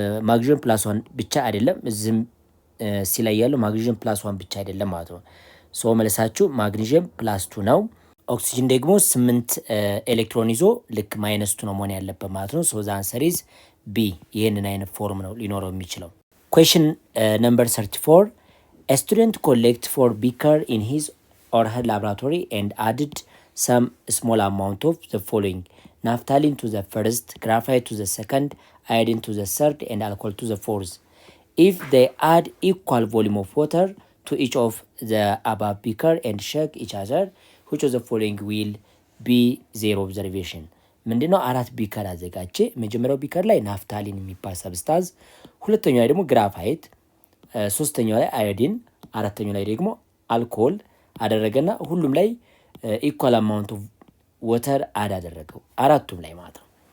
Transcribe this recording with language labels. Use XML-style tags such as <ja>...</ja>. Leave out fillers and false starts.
<am>ማግኔዥየም +1 ብቻ አይደለም፣ እዚህም ሲ ላይ ያለው ማግኔዥየም +1 ብቻ አይደለም ማለት ነው። ሶ መልሳችሁ ማግኔዥየም +2 ነው። ኦክሲጅን ደግሞ 8 ኤሌክትሮን ይዞ ልክ -2 ነው መሆን ያለበት ማለት ነው።</am> <en>ሶ ዘ አንሰር ኢዝ ቢ።</en> <am>ይሄንን አይነት ፎርም ነው ሊኖረው የሚችለው። ኩዌስችን ነምበር 34</am> <en>A student collect 4 beaker in his or her laboratory and added some small amount of the following: naphthalene to the first, graphite to the second, iodine to the third, and alcohol to the fourth. If they add equal volume of water to each of the above beaker and shake each other, which of the following will be their observation?</en> <am>ምንድነው? 4 ቢከር አዘጋጀ። መጀመሪያው ቢከር ላይ ናፍታሊን የሚባል ሰብስታንስ፣ ሁለተኛው ላይ ደግሞ ግራፋይት፣ ሶስተኛው ላይ አዮዲን፣ አራተኛው ላይ ደግሞ አልኮል አደረገና ሁሉም ላይ</am> <en>ኢኳል አማውንት ኦፍ ወተር</en> <am>አድ አደረገው፣ አራቱም ላይ ማለት ነው።</am>